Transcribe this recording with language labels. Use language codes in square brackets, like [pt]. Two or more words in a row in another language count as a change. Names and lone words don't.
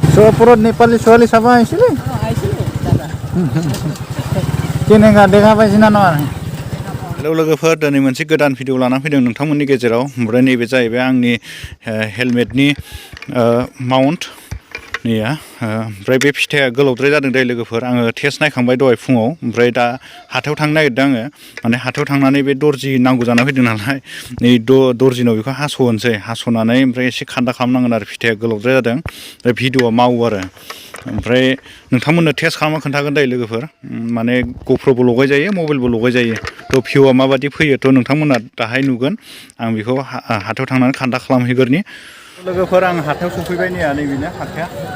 [brx] Suapurut Nepali suali sama sini. Kini nggak ada apa sih nana? Hello लोगोफोर दिनै मोनसे गोदान भिडिअ लाना फैदों नोंथांमोननि गेजेराव ओमफ्राय नैबे जाहैबाय आंनि हेलमेटनि माउन्ट निया ओमफ्राय बे फिथाया गोलावद्राय जादों दे लोगोफोर आङो टेस्ट नायखांबाय दहाय फुङाव ओमफ्राय दा हाथायाव थांनो नागिरदों आङो माने हाथायाव थांनानै बे दर्जि नांगौ जाना फैदों नालाय नै दर्जिनाव बेखौ हास'नोसै हास'नानै ओमफ्राय एसे खान्दा खालामनांगोन आरो फिथाया गोलावद्राय जादों ओमफ्राय भिडिअआ मावो आरो ओमफ्राय नोंथांमोननो टेस्ट खालामना खोन्थागोन दे लोगोफोर माने ग'प्र'बो लगायजायो मबाइलबो लगायजायो थ' भिउआ माबायदि फैयो थ' नोंथांमोना दाहाय नुगोन आं बेखौ हाथायाव थांनानै खान्दा खालामहैगोरनि लोगोफोर आं हाथायाव सफैबाय नै नैबेनो हाथाया